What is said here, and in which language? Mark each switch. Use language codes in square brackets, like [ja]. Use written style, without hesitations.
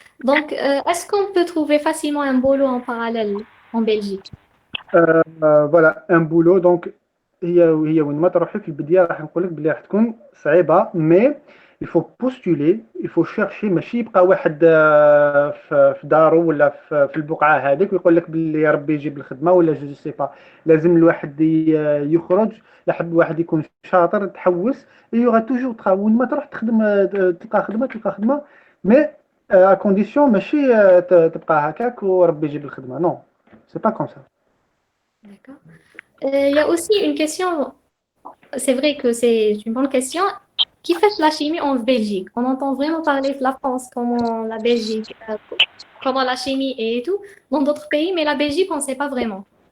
[fr] Donc, est-ce qu'on peut trouver facilement un boulot en parallèle en Belgique? Voilà, un boulot. [ar] Donc, هي وين ما تروحي في البداية راح نقول لك بلي راح تكون صعيبة, [fr] mais il faut postuler, il faut chercher. [ar] ماشي يبقى واحد في دارو ولا في البقعة هذيك ويقول لك بلي يا ربي يجيب الخدمة ولا جو سي با. لازم الواحد يخرج, لحد واحد يكون شاطر تحوس. يوغا توجور وين ما تروح تخدم تلقى خدمة, [fr] mais à condition [ar] ماشي تبقى هكاك وربي يجيب الخدمة. [fr] Non, c'est pas comme ça. D'accord. Il y a aussi une question, c'est vrai que c'est une bonne question. Qui fait la chimie en Belgique? On entend vraiment parler de la France, comment la Belgique, comment la chimie et tout, dans d'autres pays, mais la Belgique, on ne sait pas vraiment.